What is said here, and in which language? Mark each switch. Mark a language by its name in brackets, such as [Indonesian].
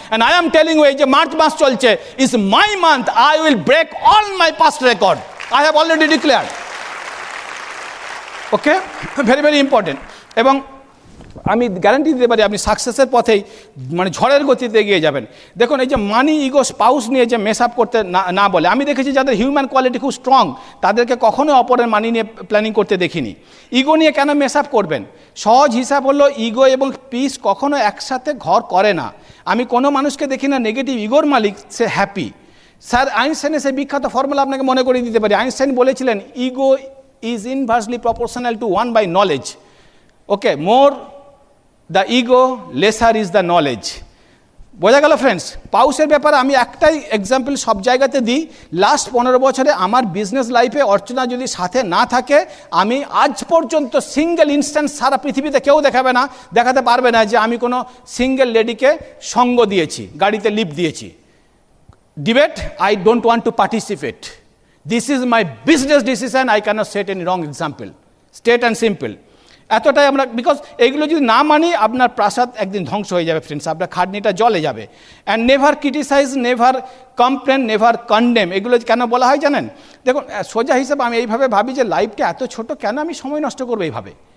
[English] And I am telling you, [Bangla] এই যে March মাস চলছে [English] is my month. I will break all my past record. I have already declared. Okay? Very, very important. [Bangla] এবং আমি guarantee দিতে পারি আপনি সাকসেসের পথেই মানে ঝড়ের গতিতে এগিয়ে যাবেন। দেখুন এই যে মানি ইগো স্পাউস নিয়ে যে মেস আপ করতে না বলে, আমি দেখেছি যাদের হিউম্যান কোয়ালিটি খুব স্ট্রং তাদেরকে কখনো অপরের মানি নিয়ে প্ল্যানিং করতে দেখিনি। ইগো নিয়ে কেন মেস আপ করবেন? সহজ হিসাব হলো ইগো এবং পিস কখনো একসাথে ঘর করে না। আমি কোনো মানুষকে দেখি না নেগেটিভ ইগোর মালিক সে হ্যাপি। স্যার আইনস্টাইনের সেই বিখ্যাত ফর্মুলা আপনাকে মনে করিয়ে দিতে পারি। [English] Einstein [Bangla] বলেছিলেন [English] Ego is inversely proportional to 1 by knowledge. Okay, more the ego lesser is the knowledge. [Bangla] বোঝা গেল [English] Friends? [Bangla] পাউসের ব্যাপারে আমি একটাই এক্সাম্পল সব জায়গাতে দিই। লাস্ট 15 বছরে আমার বিজনেস লাইফে অর্চনা যদি সাথে না থাকে, আমি আজ পর্যন্ত সিঙ্গেল ইনস্ট্যান্স সারা পৃথিবীতে কেউ দেখাতে পারবে না যে আমি কোনো সিঙ্গেল লেডিকে সঙ্গ দিয়েছি, গাড়িতে লিফট দিয়েছি। [English] Debate, I don't want to participate. This is my business decision. I cannot set any wrong example. Straight and simple. [Bangla] এতটাই আমরা, বিকজ এইগুলো যদি না মানি আপনার প্রাসাদ একদিন ধ্বংস হয়ে যাবে ফ্রেন্ডস, আপনার খাটনিটা জলে যাবে। [English] And never criticise, never complain, never condemn. [Bangla] এগুলো কেন বলা হয় জানেন? দেখুন সোজা হিসাবে আমি এইভাবে ভাবি যে লাইফটা এত ছোট, কেন আমি সময় নষ্ট করবো এইভাবে?